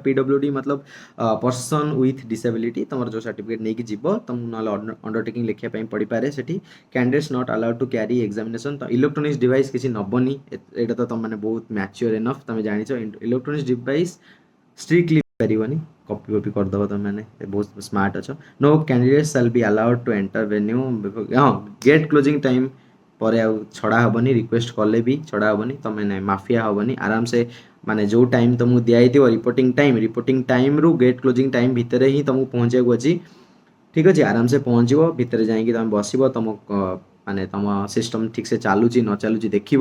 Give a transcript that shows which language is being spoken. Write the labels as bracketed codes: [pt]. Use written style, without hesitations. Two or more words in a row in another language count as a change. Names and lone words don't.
[or] PWD ମତଲବ [en] person with disability, [or] ତୁମର ଯେଉଁ ସାର୍ଟିଫିକେଟ୍ ନେଇକି ଯିବ, ତୁମକୁ ନହେଲେ ଅଣ୍ଡରଟେକିଂ ଲେଖିବା ପାଇଁ ପଡ଼ିପାରେ ସେଠି। [en] candidates not allowed to carry examination, [or] ତ [en] electronics device [or] କିଛି ନେବନି, ଏଇଟା ତ ତୁମେ ବହୁତ [en] mature enough, [or] ତୁମେ ଜାଣିଛ। [en] electronics device strictly [or] ପାରିବନି, କପି କରିଦେବ, ତୁମେ ବହୁତ ସ୍ମାର୍ଟ ଅଛ। [en] no candidates shall be allowed to enter venue, haan gate closing time [or] ପରେ ଆଉ ଛଡ଼ା ହେବନି, ରିକ୍ୱେଷ୍ଟ କଲେ ବି ଛଡ଼ା ହେବନି, ତୁମେ ନାଇଁ ମାଫିଆ ହେବନି। ଆରାମସେ ମାନେ ଯେଉଁ ଟାଇମ୍ ତୁମକୁ ଦିଆହେଇଥିବ ରିପୋର୍ଟିଂ ଟାଇମ୍ରୁ [en] gate closing time [or] ଭିତରେ ହିଁ ତୁମକୁ ପହଞ୍ଚିବାକୁ ଅଛି। ଠିକ୍ ଅଛି, ଆରାମସେ ପହଞ୍ଚିବ, ଭିତରେ ଯାଇକି ତୁମେ ବସିବ, ତୁମ ମାନେ ତୁମ ସିଷ୍ଟମ୍ ଠିକ୍ସେ ଚାଲୁଛି ନ ଚାଲୁଛି ଦେଖିବ।